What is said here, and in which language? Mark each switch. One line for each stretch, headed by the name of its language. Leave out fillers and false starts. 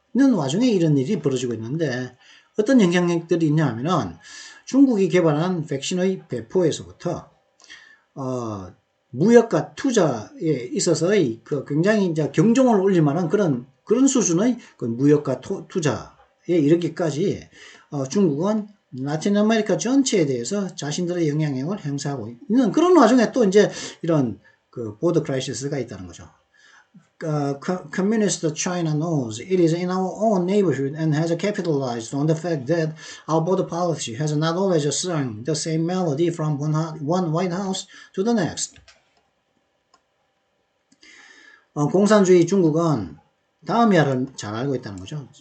Korean: 이런 와중에 이런 일이 벌어지고 있는데, 어떤 영향력들이 있냐 하면은 중국이 개발한 백신의 배포에서부터 무역과 투자에 있어서의 그 굉장히 이제 경종을 울릴 만한 그런 수준의 그 무역과 투자에 이르기까지 중국은 라틴 아메리카 전체에 대해서 자신들의 영향력을 행사하고 있는 그런 와중에 또 이제 이런 그 보더 크라이시스가 있다는 거죠.
English: Communist China knows it is in our own neighborhood and has capitalized on the fact that our border policy has not always sung the same melody from one White House to the next.
Korean: 공산주의 중국은 다음 이하를 잘 알고 있다는 거죠.